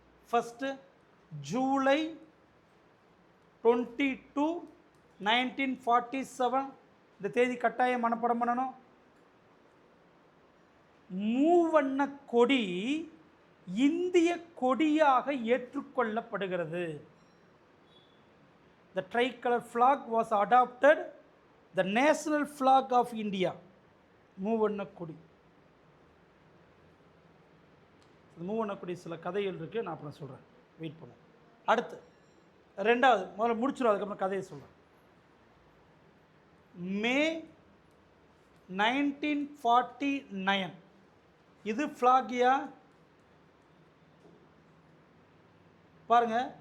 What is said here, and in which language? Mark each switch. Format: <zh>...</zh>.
<ta>First July 22, 1947 இந்த தேதி கட்டாயம் மனப்பாடம் பண்ணணும். மூவண்ண கொடி இந்திய கொடியாக ஏற்றுக்கொள்ளப்படுகிறது.</ta> <en>The tricolor flag was adopted the national flag of India.</en> <ta>மூவண்ண கொடி. மூவண்ண கொடி சில கதைகள் இருக்குது, நான் அப்புறம் சொல்கிறேன், வெயிட் பண்ணுங்க. அடுத்து ரெண்டாவது, முதல்ல முடிச்சிடும், அதுக்கப்புறம் கதையை சொல்கிறேன். மே 1949 இது ஃப்ளாகியா பாருங்க.</ta>